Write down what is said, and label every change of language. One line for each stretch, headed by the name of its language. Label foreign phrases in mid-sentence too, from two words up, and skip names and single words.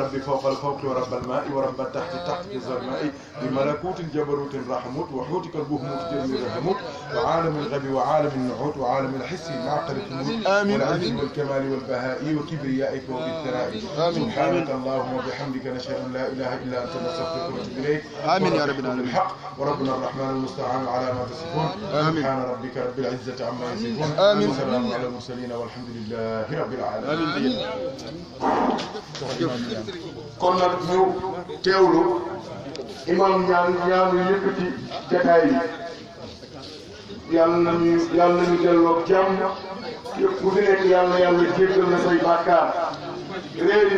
Arabic: رب فوق الفوق ورب الماء ورب التحت تحت الظلماء بملكوت جبروت رحموت وحوتك البهموت جميل رحموت وعالم الغب وعالم النعوت وعالم الحس معقل الثمود والعز والكمال والبهاء وكبريائك وبالثناء سبحانك اللهم وبحمدك نشهد ان لا اله الا انت نستغفرك ونتوب اليك امين يا رب العالمين الحق وربنا الرحمن المستعان على ما تصفون سبحان ربك رب العزه عما يصفون امين وسلام على المرسلين والحمد لله رب العالمين
Wolof: kon nag ñu teewlu imam ñaanu yëkkati jataay bi yàlla nañu delloo jàmm yëpp ku fi nekk yàlla jéggal na say bàkkaar réer yi